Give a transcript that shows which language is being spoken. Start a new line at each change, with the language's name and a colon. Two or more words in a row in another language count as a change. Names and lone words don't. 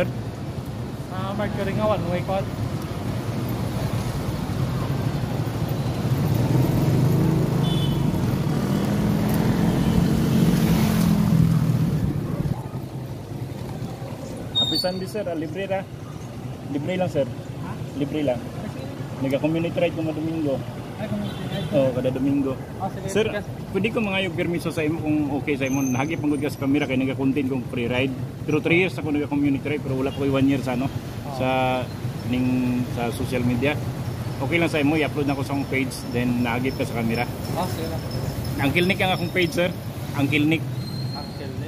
Cebuano: Mercury nga,
English: one way call. Happy Sunday,
Cebuano: sir. Libre ra. Libre lang, sir. Ha? Libre lang. Nagka-
English: community ride
Cebuano: ko Domingo. Ay, Oo, kada Domingo. sige. Sir, pwede ko mangayog permiso sa imo kung okay sa imo. Nahagip ang ka sa camera kay nagka-content kong
English: free ride.
Cebuano: Pero 3 years ako nagka-
English: community ride
Cebuano: pero wala ko 1 year sa ano sa sa
English: social media.
Cebuano: Okay lang sa imo, i-upload na ko sa akong page then nahagip ka sa camera. Sige lang. Uncle Nick ang akong page, sir. Uncle Nick. Uncle Nick.